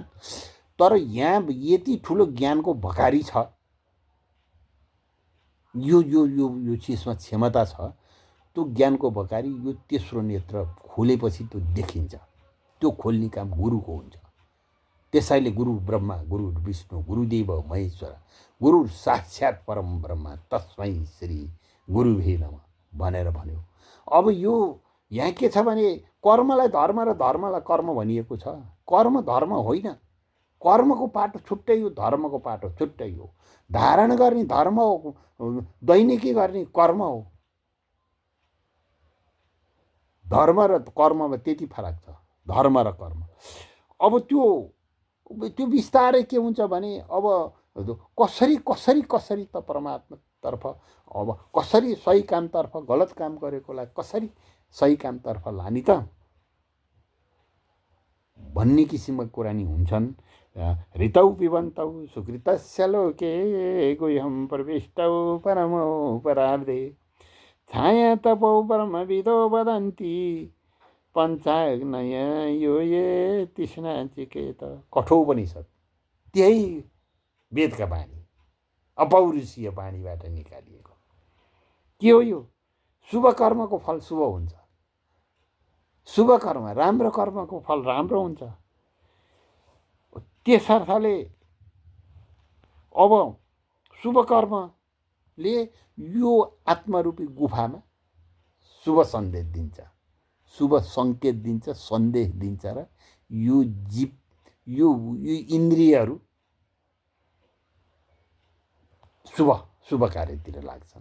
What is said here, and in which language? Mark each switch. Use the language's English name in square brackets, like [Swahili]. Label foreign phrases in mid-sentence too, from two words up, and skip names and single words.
[Nepali] तर यहाँ यति ठुलो ज्ञानको भकारी छ। यो चिजमा क्षमता छ। त्यो ज्ञानको भकारी यो तेस्रो नेत्र खोलेपछि त्यो देखिन्छ। त्यो खोल्ने काम गुरुको हुन्छ। [Sanskrit] त्यसैले गुरु ब्रह्मा, गुरु विष्णु, गुरुदेव महेश्वर, गुरु साक्षात् परम ब्रह्मा तस्मै श्री गुरु भे नमः [Nepali] भनेर भन्यो। अब यो यहाँ के छ भने कर्मलाई धर्म र धर्मलाई कर्म भनिएको छ। कर्म धर्म होइन, कर्मको पाटो छुट्टै हो, धर्मको पाटो छुट्टै हो। धारण गर्ने धर्म हो, दैनिकी गर्ने कर्म हो। धर्म र कर्ममा त्यति फरक छ, धर्म र कर्म। अब त्यो बिस्तारै के हुन्छ भने अब कसरी कसरी कसरी त परमात्मातर्फ, अब कसरी सही कामतर्फ गलत काम गरेकोलाई कसरी सही कामतर्फ लाने त भन्ने किसिमका कुरा नि हुन्छन्। [Sanskrit] ऋतौ पिबन्तौ सुकृतस्य लोके गुह्यं प्रविष्टौ परमोपरार्धे छाया तपौ ब्रह्मविदो वदन्ति पञ्चाग्नय यो ये तृष्णा चिकेत। [Nepali] कठोपनिषद त्यही वेदका बाणी, अपौरुषीय बाणीबाट निकालिएको के हो यो? शुभ कर्मको फल शुभ हुन्छ, शुभ कर्म राम्रो कर्मको फल राम्रो हुन्छ। त्यसर्थले अब शुभ कर्मले यो आत्मरूपी गुफामा शुभ सन्देश दिन्छ, शुभ सङ्केत दिन्छ, सन्देश दिन्छ र यो जीव यो इन्द्रियहरू शुभ कार्यतिर लाग्छन्।